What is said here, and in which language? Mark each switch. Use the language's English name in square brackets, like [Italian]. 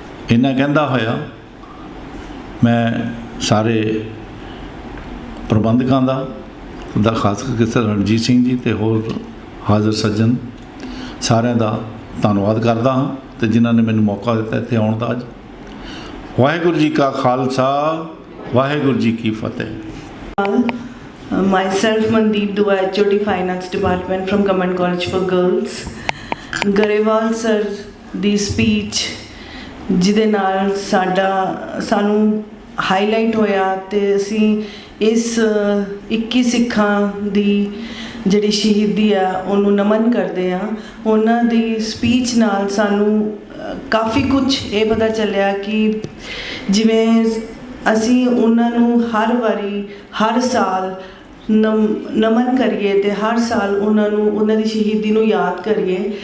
[Punjabi] ਇੰਨਾ ਕਹਿੰਦਾ ਹੋਇਆ ਮੈਂ ਸਾਰੇ ਪ੍ਰਬੰਧਕਾਂ ਦਾ ਖਾਸ ਕਰਕੇ ਸਰ ਰਣਜੀਤ ਸਿੰਘ ਜੀ ਅਤੇ ਹੋਰ ਹਾਜ਼ਰ ਸੱਜਣ ਸਾਰਿਆਂ ਦਾ ਧੰਨਵਾਦ ਕਰਦਾ ਹਾਂ, ਅਤੇ ਜਿਨ੍ਹਾਂ ਨੇ ਮੈਨੂੰ ਮੌਕਾ ਦਿੱਤਾ ਇੱਥੇ ਆਉਣ ਦਾ। ਅੱਜ ਵਾਹਿਗੁਰੂ ਜੀ ਕਾ ਖਾਲਸਾ, ਵਾਹਿਗੁਰੂ ਜੀ ਕੀ ਫਤਿਹ। [English] Myself Mandeep Dua, HOD Finance Department from Government College for Girls. [Punjabi] Garewal sir ਦੀ speech ਜਿਹਦੇ ਨਾਲ ਸਾਨੂੰ ਹਾਈਲਾਈਟ ਹੋਇਆ, ਅਤੇ ਅਸੀਂ ਇਸ 21 ਸਿੱਖਾਂ ਦੀ ਜਿਹੜੀ ਸ਼ਹੀਦੀ ਆ ਉਹਨੂੰ ਨਮਨ ਕਰਦੇ ਹਾਂ। ਉਹਨਾਂ ਦੀ ਸਪੀਚ ਨਾਲ ਸਾਨੂੰ ਕਾਫੀ ਕੁਝ ਇਹ ਪਤਾ ਚੱਲਿਆ ਕਿ ਜਿਵੇਂ ਅਸੀਂ ਉਹਨਾਂ ਨੂੰ ਹਰ ਵਾਰੀ ਹਰ ਸਾਲ ਨਮਨ ਕਰੀਏ ਅਤੇ ਹਰ ਸਾਲ ਉਹਨਾਂ ਦੀ ਸ਼ਹੀਦੀ ਨੂੰ ਯਾਦ ਕਰੀਏ।